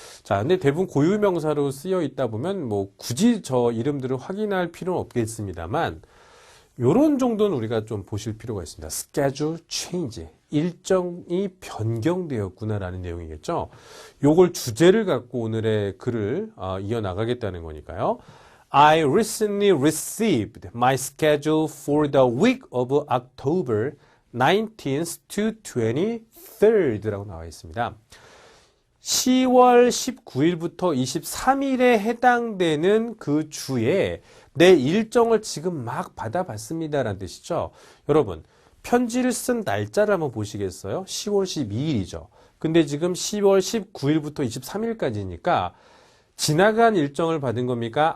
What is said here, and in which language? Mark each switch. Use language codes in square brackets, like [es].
[ko] 자, 근데 대부분 고유명사로 쓰여 있다 보면 뭐 굳이 저 이름들을 확인할 필요는 없겠습니다만 요런 정도는 우리가 좀 보실 필요가 있습니다. [en] schedule change. [ko] 일정이 변경되었구나라는 내용이겠죠. 요걸 주제를 갖고 오늘의 글을 이어나가겠다는 거니까요. [en] I recently received my schedule for the week of October 19th to 23rd [ko] 라고 나와 있습니다. 10월 19일부터 23일에 해당되는 그 주에 내 일정을 지금 막 받아봤습니다라는 뜻이죠. 여러분, 편지를 쓴 날짜를 한번 보시겠어요? 10월 12일이죠. 근데 지금 10월 19일부터 23일까지니까 지나간 일정을 받은 겁니까?